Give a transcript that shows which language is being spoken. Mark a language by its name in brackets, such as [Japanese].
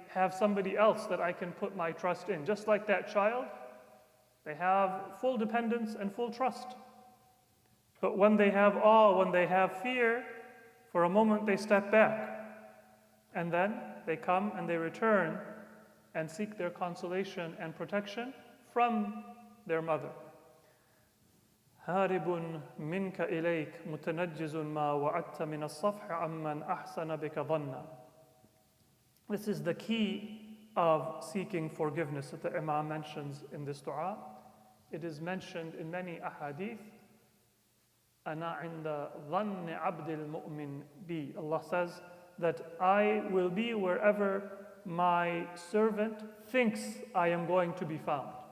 [English] have somebody else that I can put my trust in. Just like that child, they have full dependence and full trust. But when they have awe, when they have fear, for a moment they step back. And then they come and they return and seek their consolation and protection from their mother. [Arabic] هارب منك إليك متنجز ما وعدت من الصفح عمن أحسن بك ظنا. [English] This is the key of seeking forgiveness that the Imam mentions in this dua. It is mentioned in many ahadith. [Arabic] أنا عند ظن عبد المؤمن بي. [English] Allah says that I will be wherever my servant thinks I am going to be found.